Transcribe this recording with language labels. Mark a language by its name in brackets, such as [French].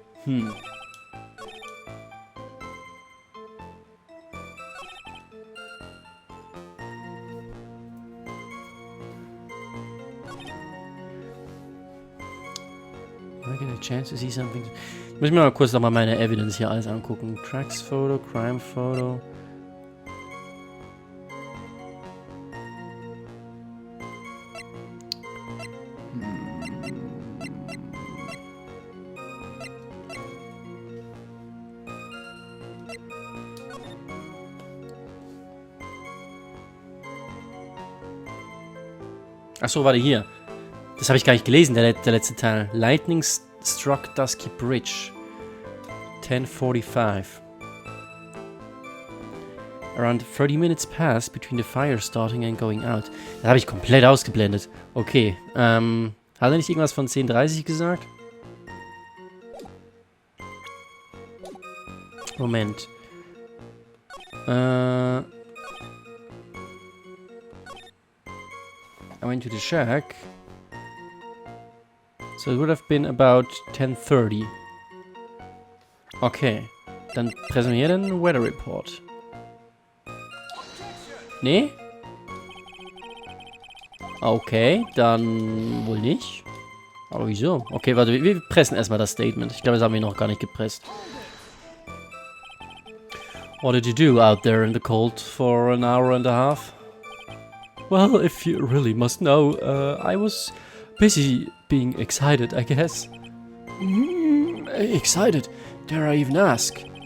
[English] I get a chance to see something. [German] Ich muss mir mal kurz nochmal meine Evidence hier alles angucken. Tracks Photo, Crime Photo. Achso, warte, hier. Das habe ich gar nicht gelesen, der letzte Teil. [English] Lightning struck Dusky Bridge. 10:45. Around 30 minutes passed between the fire starting and going out. [German] Das habe ich komplett ausgeblendet. Okay, hat er nicht irgendwas von 10:30 gesagt? [English] Moment. I went to the shack. So it would have been about 10:30. Okay. [German] Dann präsentiere den Weather Report. Nee? Okay, dann wohl nicht. Aber wieso? Okay, warte, wir pressen erstmal das Statement. Ich glaube, das haben wir noch gar nicht gepresst. [English] What did you do out there in the cold for an hour and a half? Well, if you really must know, I was busy being excited, I guess. Excited? Dare I even ask?